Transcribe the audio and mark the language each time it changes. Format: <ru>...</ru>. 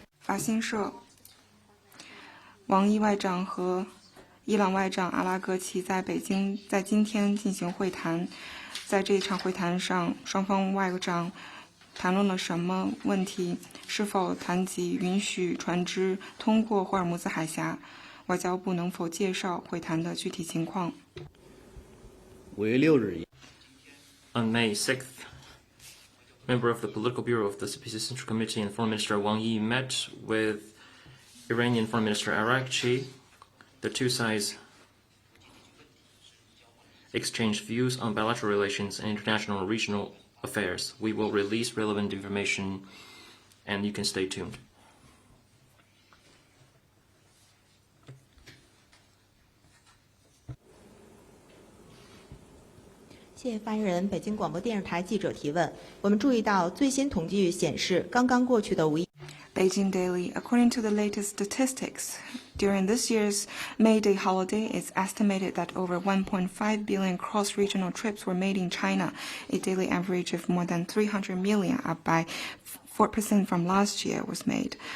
<zh>法新社，王毅外长和伊朗外长阿拉格齐在北京在今天进行会谈。在这一场会谈上，双方外长谈论了什么问题？是否谈及允许船只通过霍尔木兹海峡？外交部能否介绍会谈的具体情况 5月6日</zh> <en>On May 6th, member of the Political Bureau of the CPC Central Committee and Foreign Minister Wang Yi met with Iranian Foreign Minister Araqchi. The two sides exchanged views on bilateral relations and international and regional affairs. We will release relevant information, and you can stay tuned.</en> <zh>谢谢发言人。北京广播电视台记者提问：我们注意到最新统计显示，刚刚过去的5一。</zh> <en>Beijing Daily, according to the latest statistics, during this year's May Day holiday, it's estimated that over 1.5 billion cross-regional trips were made in China, a daily average of more than 300 million, up by 4% from last year was made.</en>